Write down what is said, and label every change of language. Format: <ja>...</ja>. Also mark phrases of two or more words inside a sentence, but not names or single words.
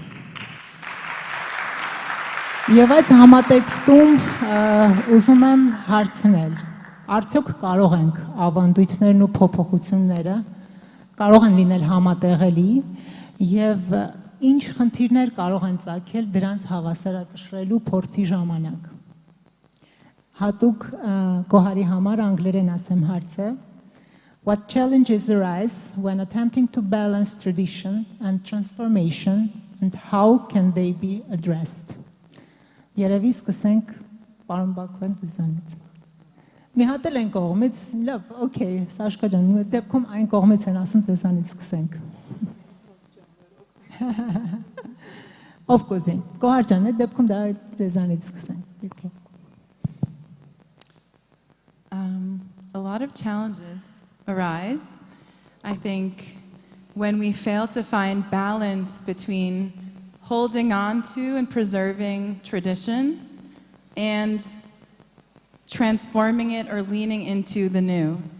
<hy>Եվ այս համատեքստում ուզում եմ հարցնել, արդյոք կարող ենք ավանդույթներն ու փոփոխությունները կարող են լինել համատեղելի եւ ինչ խնդիրներ կարող են ծագել դրանց հավասարակշռելու փորձի ժամանակ։ Հատուկ Գոհարի համար անգլերեն ասեմ հարցը.</hy> <en>What challenges arise when attempting to balance tradition and transformation and how can they be addressed?</en> <hy>Երևի սկսենք պարոն Բաքվեն ձեզանից։ Մի հատ էլ են կողմից, լավ, օքեյ, Սաշկա ջան, դեպքում այն կողմից են ասում ձեզանից սկսենք։</hy> <en>Of course,</en> <hy>Գոհար ջան, այդ դեպքում դա ձեզանից սկսենք։</hy> <en>A lot of challenges arise, I think, when we fail to find balance between holding on to and preserving tradition and transforming it or leaning into the new.</en>